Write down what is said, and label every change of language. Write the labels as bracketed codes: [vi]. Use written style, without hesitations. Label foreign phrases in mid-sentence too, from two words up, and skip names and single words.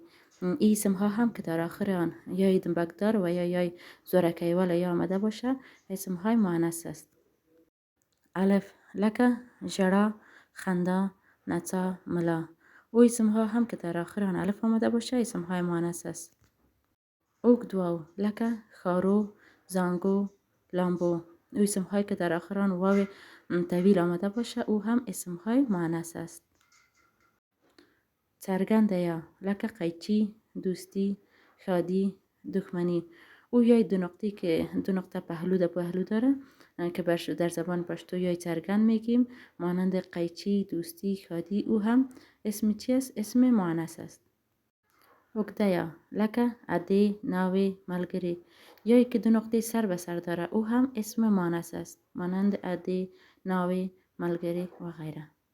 [fa] این اسم ها هم که در آخر آن یا دنبکدار و یا زورکی والا یا آمده باشه، اسم های مؤنث است. [ps] الف لکه ژړا، خندا، نڅا، ملا. [fa] او اسم ها هم که در آخر آن الف آمده باشه، اسم های مؤنث است. [ps] اوږد واو لکه خارو، زانگو، لامبو. [fa] او اسم هایی که در آخر آن واو طویل آمده باشه، او هم اسم های مؤنث است. [ps] څرګنده یا لکه قیچی، دوستی، شادی، دښمنی. [fa] او یای دو نقطه که دو نقطه پهلو داره که در زبان پشتو [ps] یای څرګند [fa] میگیم، مانند قیچی، دوستی، شادی. او هم اسم چی است؟ اسم مؤنث است. [ps] اوږده یا لکه ادی، ناوی، ملګری. [fa] یایی که دو نقطه سر به سر داره، او هم اسم مؤنث است، مانند ادی، ناوی، ملګری و غیره.